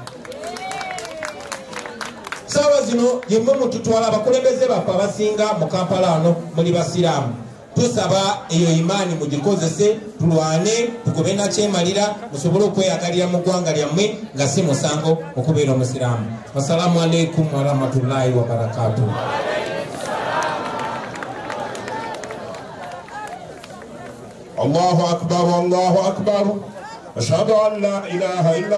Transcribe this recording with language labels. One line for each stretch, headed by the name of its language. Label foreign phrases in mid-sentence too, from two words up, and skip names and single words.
Ganda: Sawa zino yemwe mututwala abakulembeze baffe abasinga mu Kampala wano muli basiraamu. Tusaba eyo imani mugikozese, tulwane tugobe na kyemalira musobole okweyagalira mu ggwanga lyammwe nga si musango okubeera omusiraamu.
Arabic: السلام عليكم ورحمة الله وبركاته. الله أكبر، الله أكبر. أشهد أن لا إله إلا